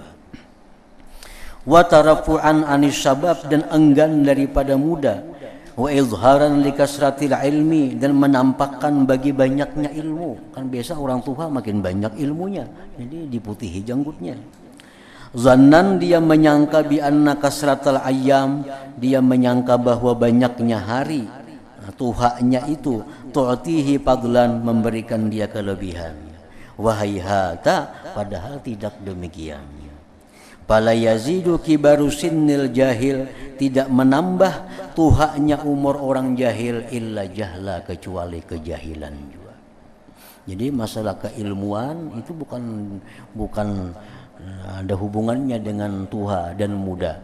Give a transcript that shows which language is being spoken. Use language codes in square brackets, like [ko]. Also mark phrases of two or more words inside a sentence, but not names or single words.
[ar] Wa tarafu'an anis sabab [ms] dan enggan daripada muda. [ar] Wa izharan likasratil ilmi [ms] dan menampakkan bagi banyaknya ilmu. Kan biasa orang tua makin banyak ilmunya, jadi diputihi janggutnya. Zannan dia menyangka bi anna kasratal ayyam, dia menyangka bahwa banyaknya hari, tuhaknya itu [ar] tu'tihi fadlan [ms] memberikan dia kelebihan. Wahayhata padahal tidak demikian. [ar] Fala yazidu kibaru sinnil jahil, [ms] tidak menambah tuhaknya umur orang jahil [ar] illa jahla [ms] kecuali kejahilan juga. Jadi masalah keilmuan itu bukan ada hubungannya dengan tuha dan muda.